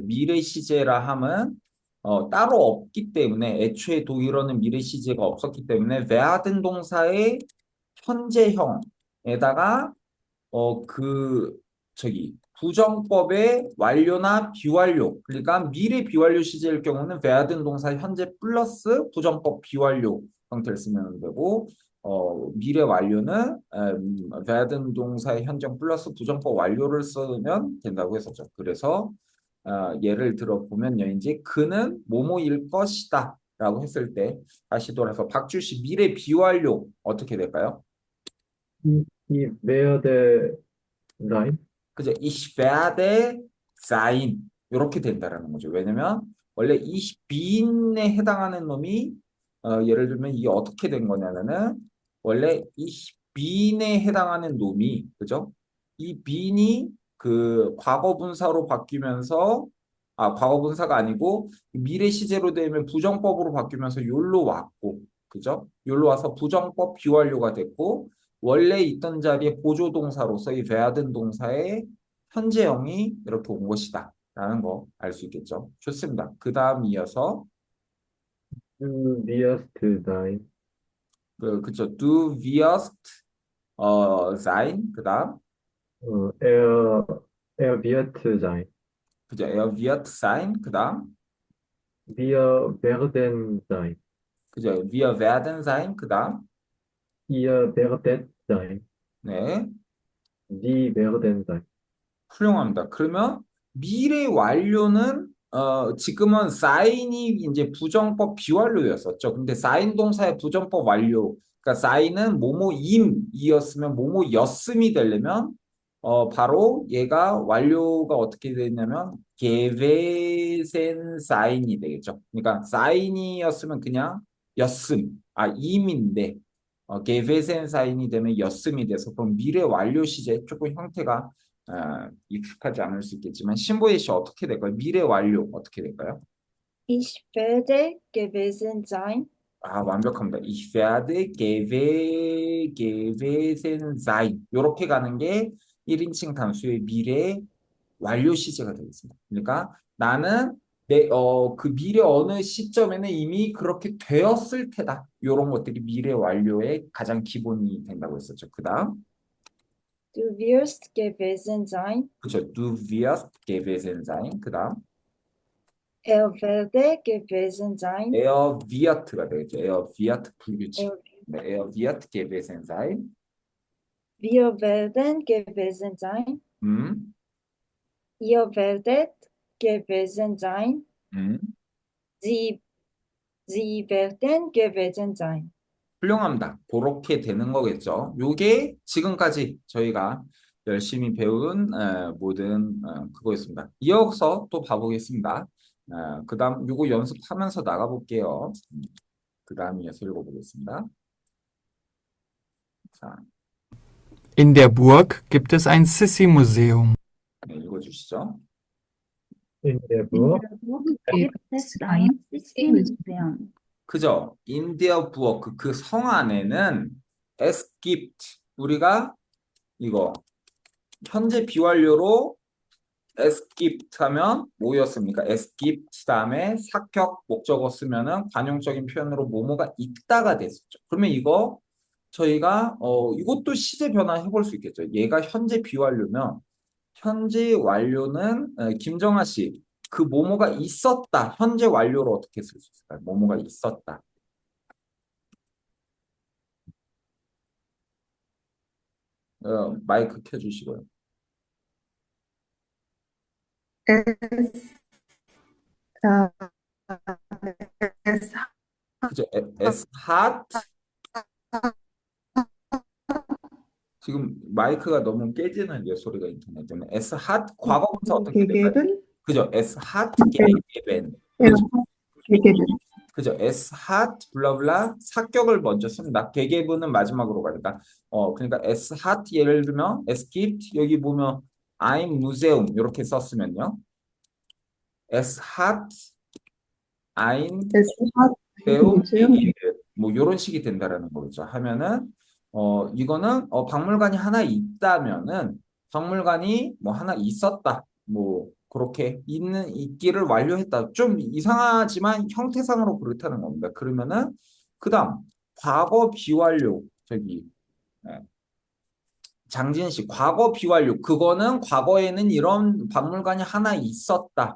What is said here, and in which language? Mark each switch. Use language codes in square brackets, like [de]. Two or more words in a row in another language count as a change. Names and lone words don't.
[ko] 미래 시제라 함은 따로 없기 때문에 애초에 독일어는 미래 시제가 없었기 때문에 werden 동사의 현재형에다가 그 저기 부정법의 완료나 비완료 그러니까 미래 비완료 시제일 경우는 werden 동사 현재 플러스 부정법 비완료 형태를 쓰면 되고 미래 완료는 werden 동사의 현정 플러스 부정법 완료를 쓰면 된다고 했었죠. 그래서 예를 들어 보면요. 이제 그는 뭐뭐일 것이다 라고 했을 때 다시 돌아서 박주 씨 미래 비완료 어떻게 될까요? [de] Ich werde sein. [ko] 그죠? [de] Ich werde sein [ko] 이렇게 된다라는 거죠. 왜냐면 원래 [de] ich bin [ko] 에 해당하는 놈이 예를 들면 이게 어떻게 된 거냐면은 원래 [de] ich bin [ko] 에 해당하는 놈이 그죠? 이 bin이 그 과거 분사로 바뀌면서 과거 분사가 아니고 미래 시제로 되면 부정법으로 바뀌면서 욜로 왔고 그죠? 욜로 와서 부정법 비완료가 됐고 원래 있던 자리에 보조 동사로서 이 werden 동사의 현재형이 이렇게 온 것이다 라는 거 알 수 있겠죠. 좋습니다. 그 다음 이어서 [de] Du wirst sein. [ko] 그쵸. [de] Du wirst sein [ko] 그 다음 [de] Er Er wird sein. 그죠? Er wird sein. 그다음 Wir werden sein. 그죠? Wir werden sein. 그다음 Ihr werdet sein. [ko] 네. [de] Sie werden sein. [ko] 훌륭합니다. 그러면 미래 완료는 지금은 sign이 이제 부정법 비완료였었죠. 근데 sign 동사의 부정법 완료. 그러니까 sign은 뭐뭐임이었으면 뭐뭐였음이 되려면 바로 얘가 완료가 어떻게 되냐면 [de] gewesen sign [ko] 이 되겠죠. 그러니까 sign이었으면 그냥 였음, 임인데 [de] gewesen sign [ko] 이 되면 였음이 돼서 그럼 미래 완료 시제 조금 형태가 익숙하지 않을 수 있겠지만 신보혜 씨 어떻게 될까요? 미래 완료 어떻게 될까요? [de] Ich werde gewesen sein. 완벽합니다. Ich werde gewesen sein. [ko] 이렇게 가는 게 1인칭 단수의 미래 완료 시제가 되겠습니다. 그러니까 나는 그 미래 어느 시점에는 이미 그렇게 되었을 테다. 이런 것들이 미래 완료의 가장 기본이 된다고 했었죠. 그 다음, [de] Du wirst gewesen sein. 그렇죠. Du wirst gewesen sein. [ko] 그 다음, [de] Er werde gewesen sein. Er wird가 되겠죠. Er wird 불규칙. Er, [ko] 네, [de] er wird gewesen sein. wir werden gewesen sein. 음, Ihr werdet gewesen sein. 음. Sie werden gewesen sein. [ko] 훌륭합니다. 그렇게 되는 거겠죠. 요게 지금까지 저희가 열심히 배운 모든 그거였습니다. 이어서 또 봐보겠습니다. 그 다음 요거 연습하면서 나가볼게요. 그 다음 이어서 읽어보겠습니다. 자, [de] In der Burg gibt es ein Sissi-Museum. [ko] 네, 읽어주시죠. [de] In der Burg gibt es ein Systemmuseum. [ko] 그죠? [de] In der Burg [ko] 그 성 안에는 [de] es gibt [ko] 우리가 이거 현재 비완료로 [de] es gibt [ko] 하면 뭐였습니까? [de] es gibt [ko] 다음에 사격 목적어 쓰면은 관용적인 표현으로 뭐뭐가 있다가 됐었죠. 그러면 이거 저희가 이것도 시제 변화해 볼 수 있겠죠. 얘가 현재 비완료면 현재 완료는 김정아 씨 그 뭐뭐가 있었다. 현재 완료로 어떻게 쓸 수 있을까요? 뭐뭐가 있었다. 마이크 켜주시고요. [de] Es, äh, es [ko] 그죠? [de] es hat [ko] 지금 마이크가 너무 깨지는 소리가 인터넷 때문에 [de] es hat [ko] 과거분사 어떻게 될까요? [de] gegeben. 그죠? es hat gegeben. Er [ko] 그죠? [de] hat gegeben. [ko] 그죠? [de] es hat [ko] 블라블라 사격을 먼저 씁니다. gegeben은 마지막으로 가니까 그러니까 [de] es hat [ko] 예를 들면 [de] es gibt [ko] 여기 보면 [de] ein Museum [ko] 이렇게 썼으면요. [de] es hat ein Es hat Museum Museum. gegeben. [ko] 뭐 이런 식이 된다라는 거죠. 하면은 이거는 박물관이 하나 있다면은 박물관이 뭐 하나 있었다. 뭐 그렇게 있기를 완료했다. 좀 이상하지만 형태상으로 그렇다는 겁니다. 그러면은 그다음 과거 비완료 저기 예, 장진 씨 과거 비완료 그거는 과거에는 이런 박물관이 하나 있었다.